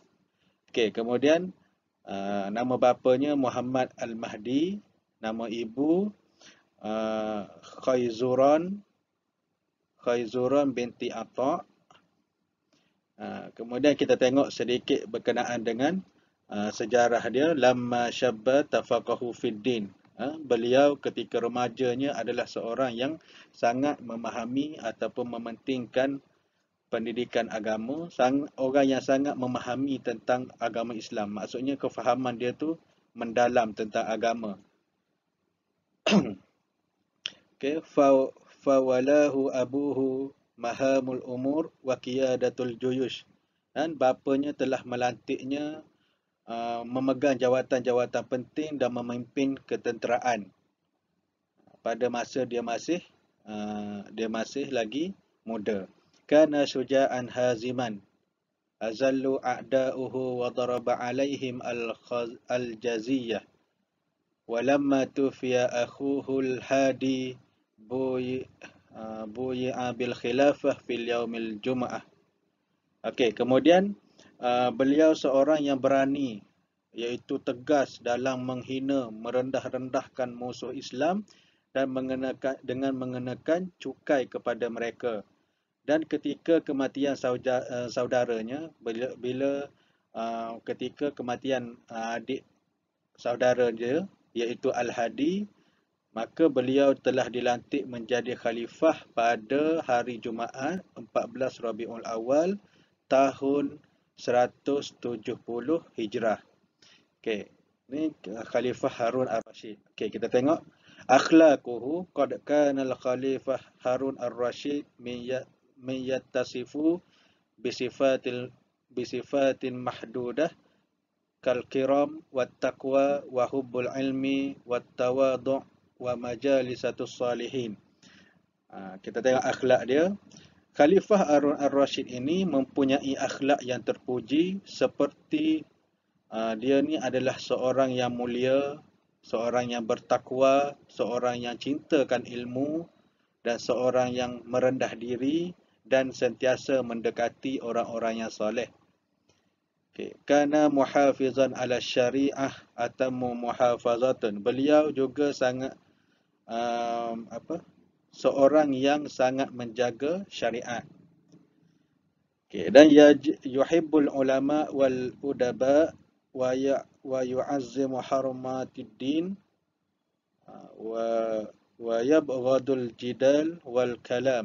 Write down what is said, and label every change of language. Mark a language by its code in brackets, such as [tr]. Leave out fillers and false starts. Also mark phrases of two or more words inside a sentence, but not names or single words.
[ms] Okey, kemudian nama bapanya Muhammad Al-Mahdi, nama ibu Khayzuran binti Atha. Kemudian kita tengok sedikit berkenaan dengan sejarah dia. [ar] لما شب تفقه في الدين. [ms] Beliau ketika remajanya adalah seorang yang sangat memahami ataupun mementingkan pendidikan agama, orang yang sangat memahami tentang agama Islam. Maksudnya kefahaman dia tu mendalam tentang agama. Okay. [ar] فولاه أبوه مهام الأمور وقيادة الجيوش. [ms] Dan bapanya telah melantiknya memegang jawatan-jawatan penting dan memimpin ketenteraan pada masa dia masih lagi muda. [ar] كان شجاعا حازما أذل أعداءه وضرب عليهم الجزية. ولما توفي أخوه الهادي بويع بالخلافة في اليوم الجمعة. [ms] Okey, kemudian beliau seorang yang berani, iaitu tegas dalam menghina, merendah-rendahkan musuh Islam dan dengan mengenakan cukai kepada mereka. Dan ketika kematian saudaranya, bila ketika kematian adik saudara dia, iaitu Al-Hadi, maka beliau telah dilantik menjadi khalifah pada hari Jumaat 14 Rabiul Awal tahun 170 Hijrah. Okey, ni Khalifah Harun Ar-Rasyid. Okey, kita tengok [ar] أخلاقه قد كان الخليفة هارون الرشيد من يتصف بصفات محدودة كالكرم والتقوى وحب العلم والتواضع ومجالسة الصالحين. [ms] Kita tengok akhlak dia. Khalifah Harun Ar-Rasyid ini mempunyai akhlak yang terpuji, seperti dia ni adalah seorang yang mulia, seorang yang bertakwa, seorang yang cintakan ilmu, dan seorang yang merendah diri dan sentiasa mendekati orang-orang yang soleh. Okay. [ar] كان محافظا على الشريعة تمام المحافظة. [ms] Beliau juga sangat seorang yang sangat menjaga syariat. Okay. [ar] Dan يحب العلماء والأدباء ويعظم حرمات الدين ويبغض الجدال والكلام.